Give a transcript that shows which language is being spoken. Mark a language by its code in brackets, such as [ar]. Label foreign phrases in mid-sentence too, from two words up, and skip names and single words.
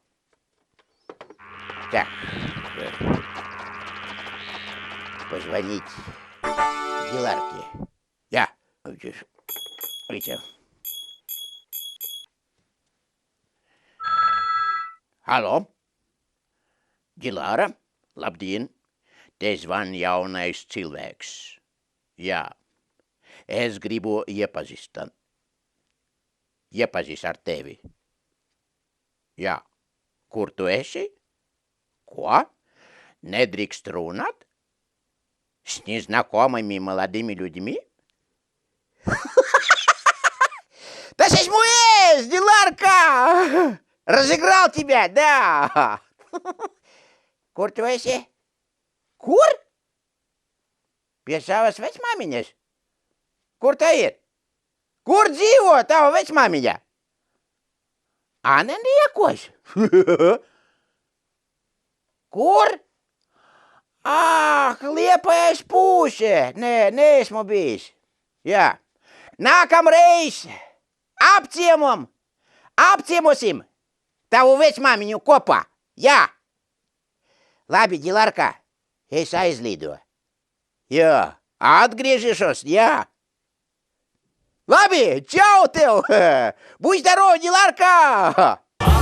[ru] Так. Позвонить Диларке. Я. Алло. Дилара, [lv] labdien. Te zvan jaunais cilvēks. Jā, es gribu iepazist ar tevi. Jā, kur tu esi? Ko? Nedrīkst runāt? [ru] С незнакомыми молодыми людьми? Да сесмуэс, Диларка! Разыграл тебя, да! [lv] Kur tu esi? Kur? Pie savas vecmāmiņas? Kur tā ir? Kur dzīvo tava vecmāmiņa? Ananiekos? Kur? Liepājas pūše. Nē, neesmu bijis. Jā. Nākamreiz apciemosim tavu vecmāmiņu kopā. Jā. Labi, Диларка, es aizlidu. Jā, atgriežos, jā. Labi, čau tev! [ru] Будь здоров, Диларка!